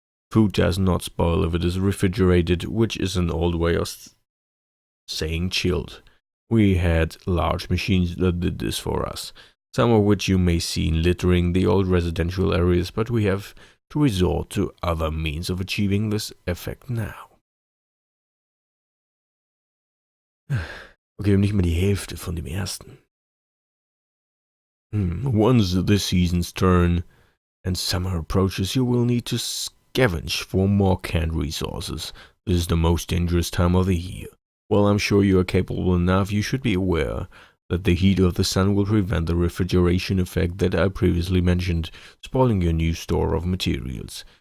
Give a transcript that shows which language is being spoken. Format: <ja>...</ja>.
<en>Food does not spoil if it is refrigerated, which is an old way of saying chilled. We had large machines that did this for us, some of which you may see littering the old residential areas, but we have to resort to other means of achieving this effect now.</en> <de>Okay, nicht mal die Hälfte von dem ersten.</de> <en>Once the seasons turn and summer approaches, you will need to scavenge for more canned resources. This is the most dangerous time of the year. While I'm sure you are capable enough, you should be aware that the heat of the sun will prevent the refrigeration effect that I previously mentioned, spoiling your new store of materials.</en>